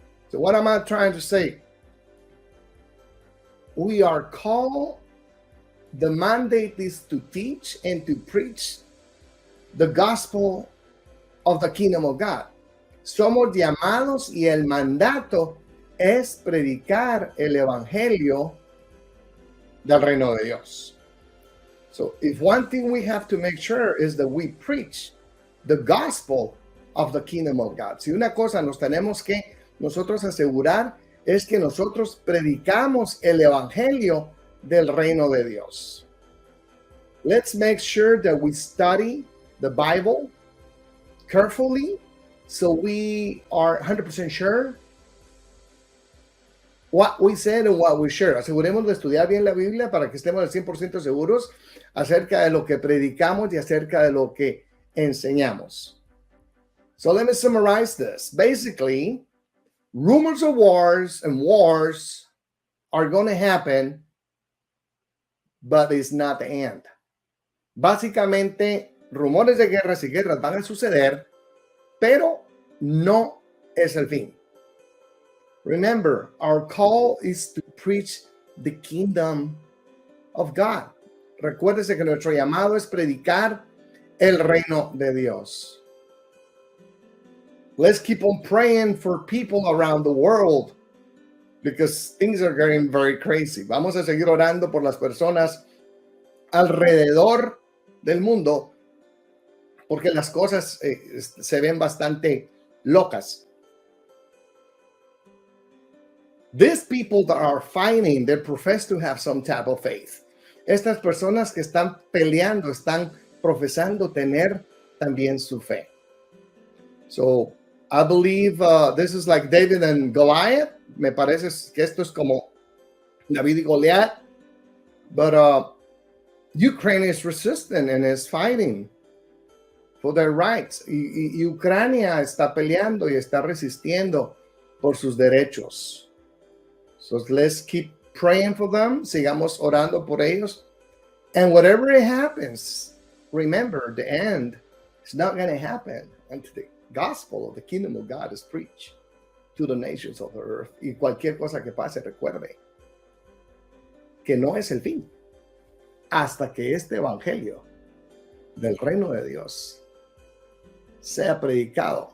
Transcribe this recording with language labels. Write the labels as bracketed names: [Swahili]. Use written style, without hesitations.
[English] So what am I trying to say? We are called, the mandate is to teach and to preach the gospel of the kingdom of God. [Spanish] Somos llamados y el mandato es predicar el evangelio del reino de Dios. [English] So if one thing we have to make sure is that we preach the gospel of the kingdom of God. [Spanish] Si una cosa nos tenemos que nosotros asegurar es que nosotros predicamos el evangelio del reino de Dios. [English] Let's make sure that we study the Bible carefully so we are 100% sure what we said and what we share. [Spanish] Aseguremos de estudiar bien la Biblia para que estemos al 100% seguros acerca de lo que predicamos y acerca de lo que enseñamos. [English] So let me summarize this. Basically, rumors of wars and wars are going to happen, but it's not the end. [Spanish] Básicamente, rumores de guerras y guerras van a suceder, pero no es el fin. [English] Remember, our call is to preach the kingdom of God. [Spanish] Recuérdese que nuestro llamado es predicar el reino de Dios. [English] Let's keep on praying for people around the world because things are getting very crazy. [Spanish] Vamos a seguir orando por las personas alrededor del mundo porque las cosas se ven bastante locas. [English] These people that are fighting, they profess to have some type of faith. [Spanish] Estas personas que están peleando, están profesando tener también su fe. [English] So, I believe this is like David and Goliath. [Spanish] Me parece que esto es como David y Goliat. [English] But Ukraine is resistant and is fighting for their rights. [Spanish] Y Ucrania está peleando y está resistiendo por sus derechos. [English] So let's keep praying for them. [Spanish] Sigamos orando por ellos. [English] And whatever it happens, remember the end is not going to happen until the gospel of the kingdom of God is preached to the nations of the earth. [Spanish] Y cualquier cosa que pase, recuerde que no es el fin hasta que este evangelio del reino de Dios sea predicado